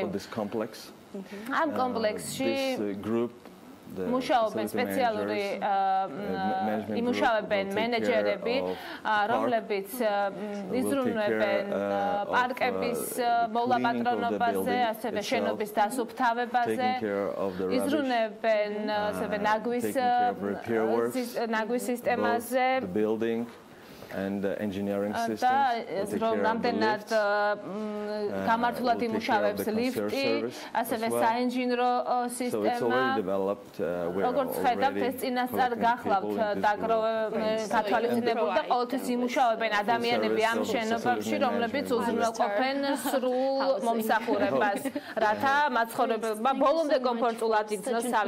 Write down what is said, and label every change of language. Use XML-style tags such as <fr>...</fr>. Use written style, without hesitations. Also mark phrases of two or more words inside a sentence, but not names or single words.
<ka>ამ კომპლექსში მუშაობენ სპეციალური იმუშავებენ მენეჯერები, რომლებიც იზრუნვებენ პარკების მოლაპატრონობაზე, ასევე შენობის დასუფთავებაზე, იზრუნებენ ასევე ნაგვის სისტემაზე.</ka> <en>And engineering systems.</en> <ka>და რამდენად გამართულად იმუშავებს ლიფტი, ასევე საინჟინრო სისტემა. როგორც ხედავთ, ეს წინასწარ გახლავთ გათვალისწინებული და ყოველთვის იმუშავებენ ადამიანები ამ შენობებში, რომლებიც უზრუნველყოფენ სრულ მომსახურებას, რათა მაცხოვრებლებმა ბოლომდე კომფორტულად იქნას თავი.</ka>